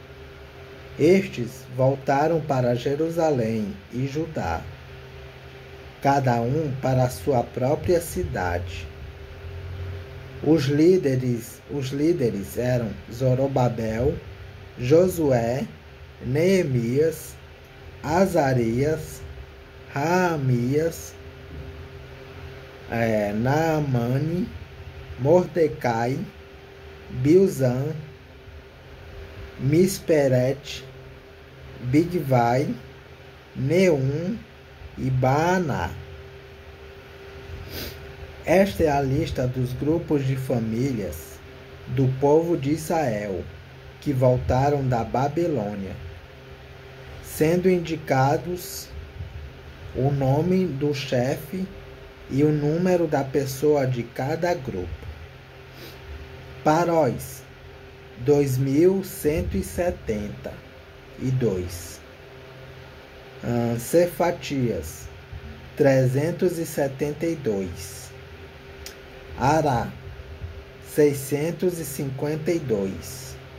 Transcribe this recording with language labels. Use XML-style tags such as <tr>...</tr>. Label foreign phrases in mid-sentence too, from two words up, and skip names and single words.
<pt>Estes voltaram para Jerusalém e Judá. cada um para a sua própria cidade. Os líderes eram Zorobabel, Josué, Neemias, Azarias, Raamias, Naamani, Mordecai, Bilzan, Misperet, Bigvai, Neum e Baaná. Esta é a lista dos grupos de famílias do povo de Israel que voltaram da Babilônia, sendo indicados o nome do chefe e o número da pessoa de cada grupo. Paróis, 2.172. Cefatias, 372. Ará, 652.</pt>